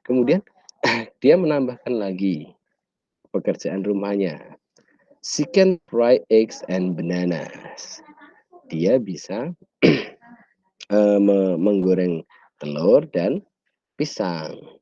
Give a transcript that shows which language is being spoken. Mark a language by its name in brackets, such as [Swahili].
[Indonesian] Kemudian dia menambahkan lagi pekerjaan rumahnya. [English] She can fry eggs and bananas. [Indonesian] Dia bisa menggoreng telur dan pisang.